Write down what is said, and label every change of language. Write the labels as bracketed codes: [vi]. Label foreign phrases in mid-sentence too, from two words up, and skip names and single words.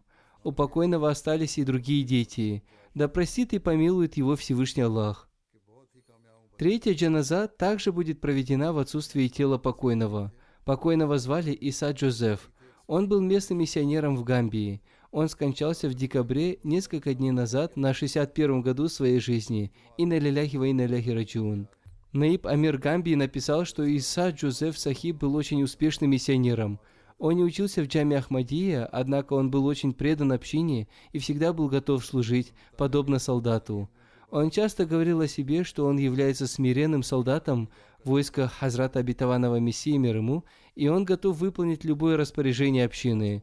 [ru] У покойного остались и другие дети. Да простит и помилует его Всевышний Аллах. Третья джаназа также будет проведена в отсутствии тела покойного. Покойного звали Иса Джозеф. Он был местным миссионером в Гамбии. Он скончался в декабре несколько дней назад на 61-м году своей жизни. [ar] إنا لله وإنا إليه راجعون. [ru] Наиб Амир Гамбии написал, что Иса Джозеф Сахиб был очень успешным миссионером. Он не учился в Джами Ахмадия, однако он был очень предан общине и всегда был готов служить, подобно солдату. Он часто говорил о себе, что он является смиренным солдатом войска Хазрата Обетованного Мессии мир ему, и он готов выполнить любое распоряжение общины.